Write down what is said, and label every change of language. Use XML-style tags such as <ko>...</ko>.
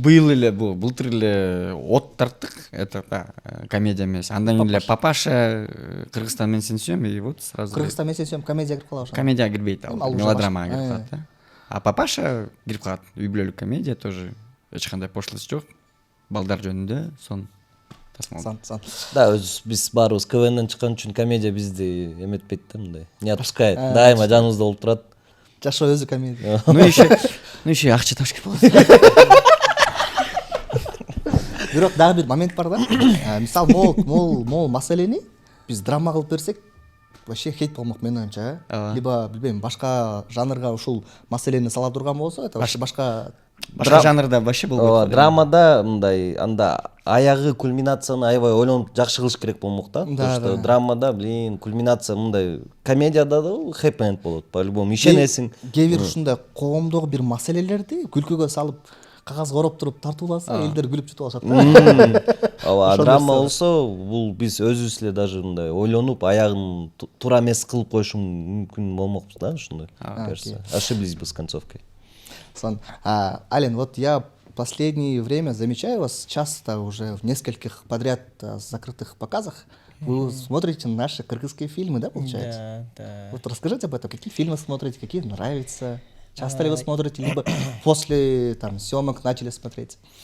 <ky>быйыл эле былтыр эле от тарттык, это комедия эмес. Андан кийин эле Папаша, Кыргызстан мен сени сүйөм,</ky> <ru>и вот сразу</ru> <ky>Кыргызстан мен сени сүйөм комедия кирип калат ошо. комедия кирбейт, ал Ал уже мелодрамага башка. кирип калат да. А Папаша кирип калат. Үй бүлөлүк комедия тоже эч кандай пошлость жок. Балдар жөнүндө сон тасмал. Сан. Да, биз баарыбыз КВНден чыккан үчүн комедия бизди эметпейт да, мындай.</ky> <ru>Не отпускает.</ru> <ky>Дайыма жаныбызда болуп турат. Жашоо өзү комедия. Ну еще акча табыш керек болот. Бирок дагы бир момент бар да. Мисалы могул маселени биз драма кылып берсек, вообще хейт болмок менин оюмча. Либо билбейм, башка жанрга ушул маселени сала турган болсо, это башка жанрда вообще болбойт. Ооба, драмада мындай анда аягы кульминацияны аябай ойлонуп жакшы кылыш керек болмок да. То что драмада, кульминация мындай, комедияда да хэппи энд болот по-любому. Ишенесиң. Кээ бир ушундай коомдогу бир маселелерди күлкүгө салып кагазга ороп туруп тартууласа, элдер күлүп jutуп алышат. Ооба, драма болсо, бул биз өзүбүз эле даже мындай ойлонуп аягын туура эмес кылып коюш мүмкүн болмокпуз да, ушундай.</ky> <ru>Ошиблись бы с концовкой. Ален, вот я последнее время замечаю вас часто уже в нескольких подряд закрытых показах. Вы смотрите наши кыргызские фильмы, да, получается? Да. Вот расскажите об этом. Какие фильмы смотрите, какие нравятся? Часто ли вы смотрите, либо после съемок начали смотреть?</ru>